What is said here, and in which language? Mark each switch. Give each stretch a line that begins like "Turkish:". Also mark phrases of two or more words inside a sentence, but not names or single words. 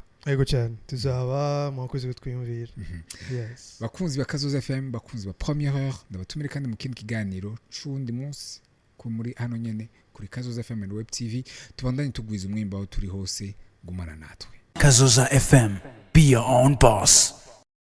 Rundi: Ego cyane tuzaba mwakoze kutwiyumvira yes bakunzi bakazoza FM bakunzi ba
French: première heure
Rundi: ndabatumire kandi mu kindi kiganiro cundi munsi ko muri hano nyene kuri Kazoza FM and Web TV tubandanye tugwiza umwimba aho turi hose gumana natwe Kazoza FM,
English: be your own boss.